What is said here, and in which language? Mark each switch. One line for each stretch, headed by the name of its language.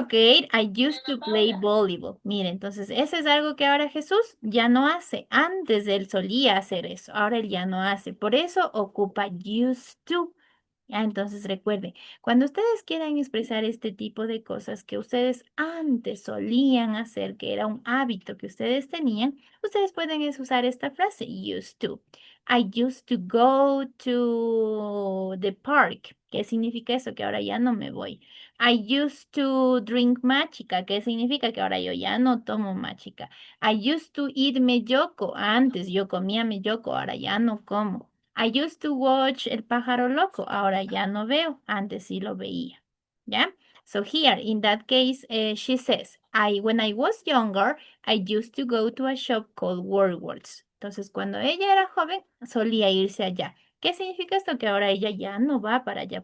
English: Ok, I used to play volleyball.
Spanish: Mire, entonces, eso es algo que ahora Jesús ya no hace. Antes él solía hacer eso, ahora él ya no hace. Por eso ocupa used to. Ya, entonces recuerden, cuando ustedes quieran expresar este tipo de cosas que ustedes antes solían hacer, que era un hábito que ustedes tenían, ustedes pueden usar esta frase, used to.
English: I used to go to the park.
Spanish: ¿Qué significa eso? Que ahora ya no me voy.
English: I used to drink machica.
Spanish: ¿Qué significa? Que ahora yo ya no tomo machica.
English: I used to eat melloko.
Spanish: Antes yo comía melloko, ahora ya no como.
English: I used to watch El pájaro loco.
Spanish: Ahora ya no veo. Antes sí lo veía. ¿Ya?
English: So here, in that case, she says, when I was younger, I used to go to a shop called Words.
Spanish: Entonces, cuando ella era joven, solía irse allá. ¿Qué significa esto? Que ahora ella ya no va para allá.